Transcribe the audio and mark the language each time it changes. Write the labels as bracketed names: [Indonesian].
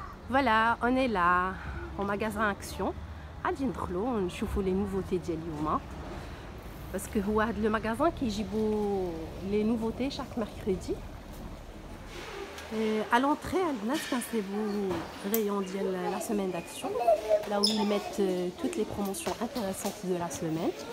[French] Voilà, on est là au magasin Action. [Arabic] غادي ندخلوا ونشوفوا [French] les nouveautés [Arabic] ديال اليوم. [French] Parce que [Arabic] هو هذا [French] le magasin [Arabic] كيجيبوا [French] les nouveautés chaque mercredi. À l'entrée, [Arabic] عندنا كنصيبوا [French] rayon [Arabic] ديال [French] la semaine d'action, là où ils mettent toutes les promotions intéressantes de la semaine.